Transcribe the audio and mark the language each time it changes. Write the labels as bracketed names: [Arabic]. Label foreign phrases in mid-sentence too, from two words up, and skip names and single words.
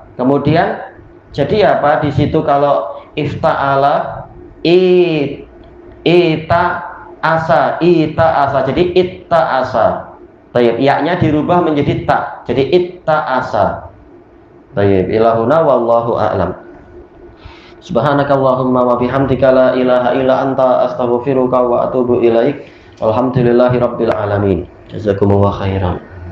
[Indonesian] Kemudian jadi apa di situ kalau ifta'ala ita asa, jadi itta'asa. Tayyib, ya-nya dirubah menjadi ta, jadi itta'asa. [Arabic] Tayyib, إلهنا والله أعلم. سبحانك اللهم وبحمدك لا إله إلا أنت أستغفرك وأتوب إليك. الحمد لله رب العالمين. جزاكم الله خيرا.